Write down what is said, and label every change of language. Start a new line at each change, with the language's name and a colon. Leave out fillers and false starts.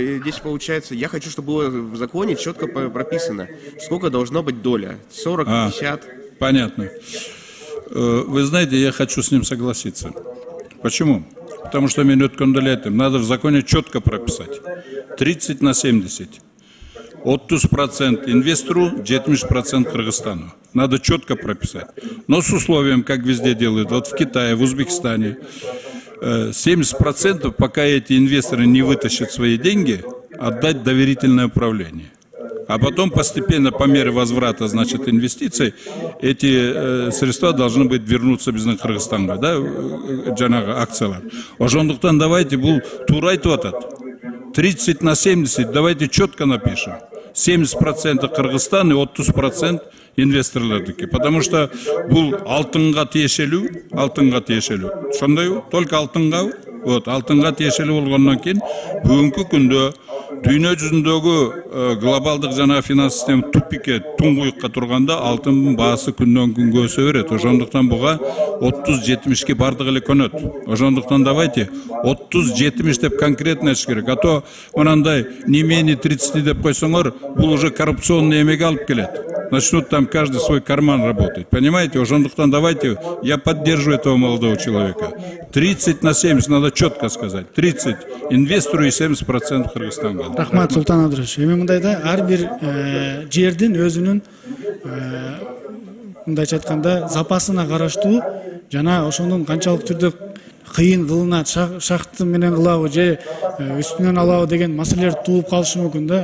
Russian: Здесь получается, я хочу, чтобы было в законе четко прописано, сколько должна быть доля. 40, 50. Понятно. Вы знаете, я хочу с ним согласиться. Почему? Потому что минут кондолетим надо в законе четко прописать. 30 на 70. 30% инвестору, 70% Кыргызстану. Надо четко прописать. Но с условием, как везде делают, вот в Китае, в Узбекистане, 70%, пока эти инвесторы не вытащат свои деньги, отдать доверительное управление. А потом постепенно, по мере возврата, значит, инвестиций, эти средства должны быть вернуться бизнес
Kyrgyz: Кыргызстанга, да, жанага акциялар. Ошондуктан давайте бул туура айтып атат.
Russian: 30 на 70, давайте четко напишем.
Kyrgyz: 70% Кыргызстан и 30% инвесторлардыки.
Russian: Потому что
Kyrgyz: бул алтынга тиешелүү, ошондойбу?
Russian: Только
Kyrgyz: алтынга. Вот, алтынга тиешелүү болгондон кийин бүгүнкү күндө дүйнө жүзүндөгү глобалдык жана финанс система тупикке, туңгуюкка турганда алтындын баасы күндөн күнгө өсө берет. Ошондуктан буга 30-70ке бардык эле көнөт. Ошондуктан давайте 30-70 деп конкретно айтыш керек.
Russian: А то
Kyrgyz: мынандай
Russian: не менее 30
Kyrgyz: деп койсоңор, бул
Russian: уже коррупционный
Kyrgyz: эмеге алып келет.
Russian: Начнут там каждый свой карман работать. Понимаете?
Kyrgyz: Ошондуктан
Russian: давайте, я поддерживаю этого молодого человека. 30 на 70, надо четко сказать. 30 инвестору и 70% Кыргызстанга.
Kyrgyz: Рахмат, Султан Абдрашевич. Эми мындайда ар бир жердин өзүнүн мындайча айтканда запасына караштуу жана ошонун канчалык түрдө кыйын кылынат, шахты менен кылабы же үстүнөн алабы деген маселелер тууп калышы мүмкүн да.